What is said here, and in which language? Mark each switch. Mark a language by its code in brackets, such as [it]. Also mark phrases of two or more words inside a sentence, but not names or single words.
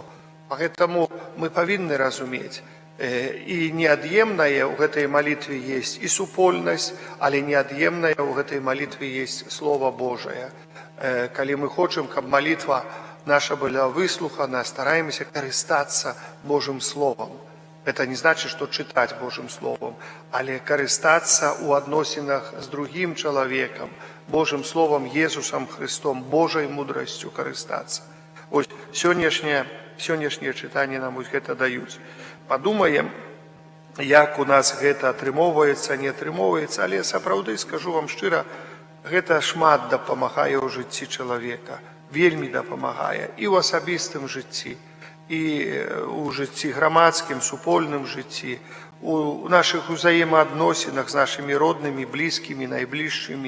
[be] Поэтому мы павінны разумець, і неад'емнае ў гэтай [ru] молитве есть [be] і супольнасць, але неад'емнае ў гэтай [ru] молитве есть Слово Божие. [be] Калі мы хочам, каб [ru] молитва наша была [be] выслухана, стараемся карыстацца Божым Словом. [ru] Это не значит, что читать Божьим Словом, [be] але карыстацца у адносінах з другим чалавекам, [ru] Божьим Словом, [be] Езусом Христом, Божай мудрасцю карыстацца. Ось сённяшнее чытанне нам гэта даюць. Падумаем, як у нас гэта атрымоўваецца, не атрымоўваецца, але сапраўды, скажу вам шчыра, гэта шмат дапамагае ў жыцці чалавека, вельмі дапамагае і ў асабістым жыцці, і ў жыцці грамадскім, супольным жыцці, у нашых узаемаадносінах з нашымі роднымі, блізкімі, найбліжшымі.